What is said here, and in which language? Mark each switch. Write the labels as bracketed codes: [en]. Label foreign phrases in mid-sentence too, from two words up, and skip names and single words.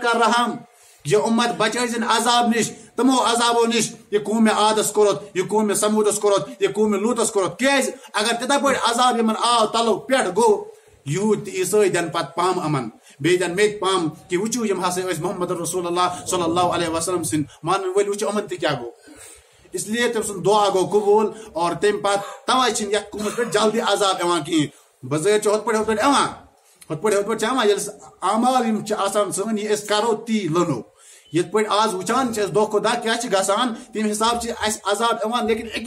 [ks] کر رحم یہ اُمت بچٲیزن عذاب نش تمو عذابو نش یہ قومِ عادس کوٚرُتھ یہ قومِ سموٗدس کوٚرُتھ یہ قومِ لوٗطس کوٚرُتھ کیازِ اگر تِتھے پٲٹھۍ عذاب یمن آو تلو پٮ۪ٹھ گوٚو یوٗت تہِ عیٖسٲے دِن پتہٕ پام یِمن بیٚیہِ دِن مےٚ تہِ پام کہِ وٕچھِو یم ہسا ٲسۍ محمد [ar] رسول اللہ صلی اللہ علیہ وسلم [ks] سٕنٛدۍ مانن وٲلۍ وٕچھِو یِمن تہِ کیاہ گوٚو [ur] اس لیے [ks] تٔمۍ سُنٛد دعا گوٚو قبوٗل اور تمہِ پتہٕ توے چھِنہٕ یتھ قومس پٮ۪ٹھ جلدی عذاب یِوان کِہیٖنۍ بظٲہِر چھِ ہُتھ پٲٹھۍ یِوان ہُتھ پٲٹھۍ چھِ یِوان ییٚلہِ اعمال یم چھِ آسان سٲنۍ یہِ أسۍ کرو تی لونو یِتھ پٲٹھۍ آز وٕچھان چھِ أسۍ دۄہ کھۄتہٕ دۄہ کیاہ چھِ گژھان تمہِ حساب چھِ اَسہِ عذاب یِوان لیکن اَکی